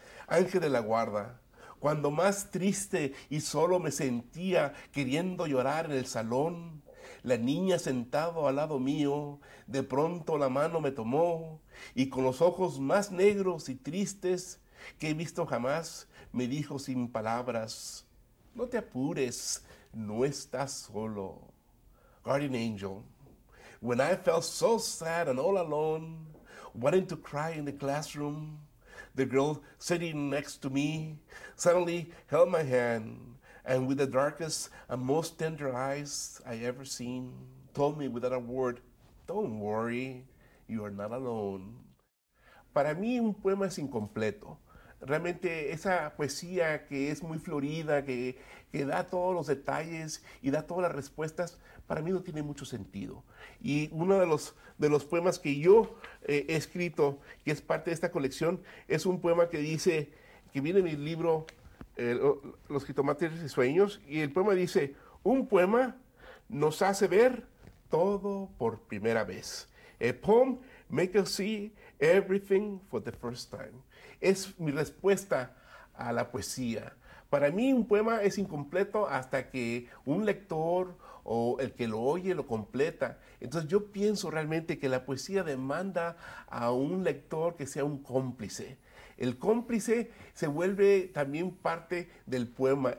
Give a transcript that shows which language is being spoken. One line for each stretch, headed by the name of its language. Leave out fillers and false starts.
Spanish: Ángel de la Guarda, cuando más triste y solo me sentía queriendo llorar en el salón, la niña sentado al lado mío, de pronto la mano me tomó y con los ojos más negros y tristes que he visto jamás, me dijo sin palabras: "No te apures, no estás solo."
English: Guardian angel, when I felt so sad and all alone, wanting to cry in the classroom, the girl sitting next to me suddenly held my hand and, with the darkest and most tender eyes I ever seen, told me without a word, "Don't worry, you are not alone."
Spanish: Para mí, un poema es incompleto. Realmente esa poesía que es muy florida, que da todos los detalles y da todas las respuestas, para mí no tiene mucho sentido. Y uno de los poemas que yo he escrito, que es parte de esta colección, es un poema que dice, que viene en mi libro, Los jitomates y sueños, y el poema dice, un poema nos hace ver todo por primera vez.
English: A poem makes us see everything for the first time.
Spanish: Es mi respuesta a la poesía. Para mí un poema es incompleto hasta que un lector o el que lo oye lo completa. Entonces yo pienso realmente que la poesía demanda a un lector que sea un cómplice. El cómplice se vuelve también parte del poema.